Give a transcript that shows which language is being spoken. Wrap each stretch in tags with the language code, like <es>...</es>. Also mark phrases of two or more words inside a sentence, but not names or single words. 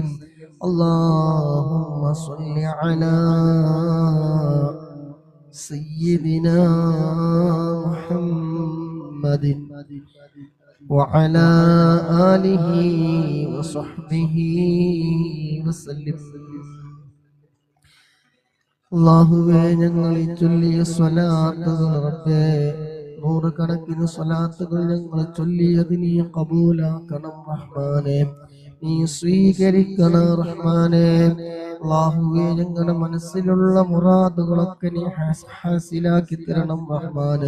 <ar>اللهم صل على سيدنا محمد وعلى آله وصحبه وسلم.</ar> <ml>അല്ലാഹുവേ, ഞങ്ങളെ ചൊല്ലിയ സ്വലാത്തുകൾ റബ്ബേ, നൂറുകണക്കിന് സ്വലാത്തുകൾ ഞങ്ങൾ ചൊല്ലിയത് നീ കബൂലാക്കണം റഹ്മാനേ, നീ സ്വീകരിക്കണം റഹ്മാനേ. അല്ലാഹുവേ, ഞങ്ങളുടെ മനസ്സിലുള്ള മുറാദുകളൊക്കെ നീ ഹാസിലാക്കി തരണം റഹ്മാനേ.</ml>